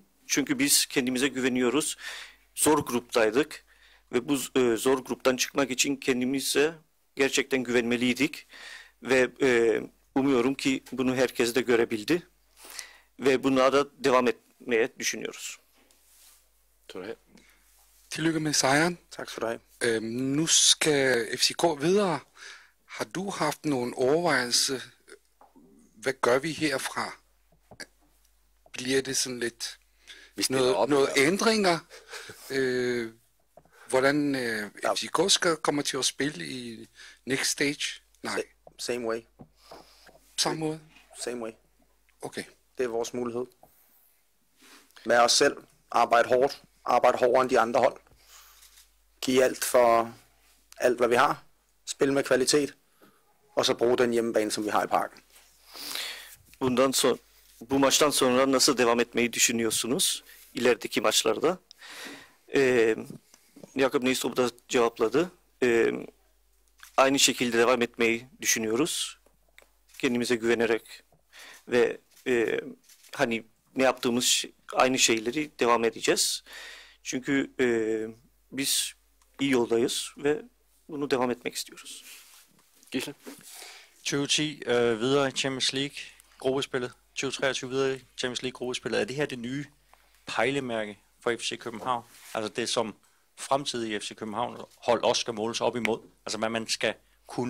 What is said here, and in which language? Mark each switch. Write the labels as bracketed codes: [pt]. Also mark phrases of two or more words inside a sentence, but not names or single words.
[tr] Çünkü biz kendimize güveniyoruz. Zor gruptaydık ve bu zor gruptan çıkmak için kendimize gerçekten güvenmeliydik. Ve umuyorum ki bunu herkes de görebildi. Ve buna da devam etmeye düşünüyoruz. [da] Tillykke med sejren. Tak skal du have. Nu skal FCK videre. Har du haft nogen overvejelse? Hvad gør vi herfra? Bliver det sådan lidt Vi stiller op. noget ændringer? Hvordan FCK kommer til at spille i [en] next stage? [da] Nej, [en] Same way. [da] samme måde. [en] Same way. [da] Okay. Det er vores mulighed. Med os selv. Arbejde hårdt. Arbejde hårdere end de andre hold. Give alt for alt, hvad vi har. Spille med kvalitet. Og så bruge den hjemmebane, som vi har i parken. [tr] Bu maçtan sonra nasıl devam etmeyi düşünüyorsunuz ilerideki maçlarda? Jakob Nistrup da cevapladı. Aynı şekilde devam etmeyi düşünüyoruz. Kendimize güvenerek ve hani ne yaptığımız aynı şeyleri devam edeceğiz. Çünkü biz iyi yoldayız ve bunu devam etmek istiyoruz. [da] Gisle? 2010 videre i Champions League gruppespillet. 2023 videre i Champions League gruppespillet. Er det her det nye pejlemærke for FC København? Altså det, som fremtidige FC København hold også skal måles op imod? Altså hvad man skal kunne?